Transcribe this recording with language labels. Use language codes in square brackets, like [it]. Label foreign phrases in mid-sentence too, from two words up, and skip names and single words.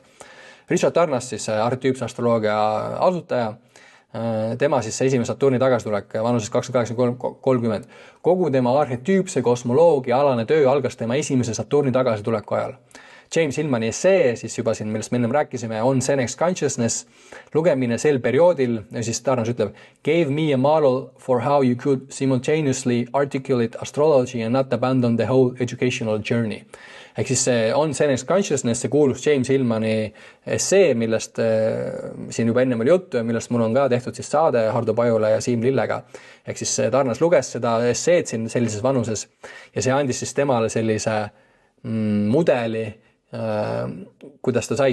[et] Richard Tarnas, siis arhetüüpse astroloogia asutaja, tema siis esimene Saturni tagasitulek vanuses 28-30. Kogu tema arhetüüpse kosmoloogia alane töö algas tema esimese Saturni tagasituleku ajal. James Hillmani essee, siis juba siin, millest me ennem rääkisime, on Senex Consciousness, lugemine sel perioodil, ja siis Tarnas ütleb, [en] gave me a model for how you could simultaneously articulate astrology and not abandon the whole educational journey. [et] Ehk siis see on Senex Consciousness, see kuulus James Hillmani essee, millest siin juba ennem oli juttu ja millest mul on ka tehtud siis saade Hardo Pajula ja Siim Lillega. Ehk siis Tarnas luges seda esseed siin sellises vanuses ja see andis siis temale sellise mudeli, kuidas ta sai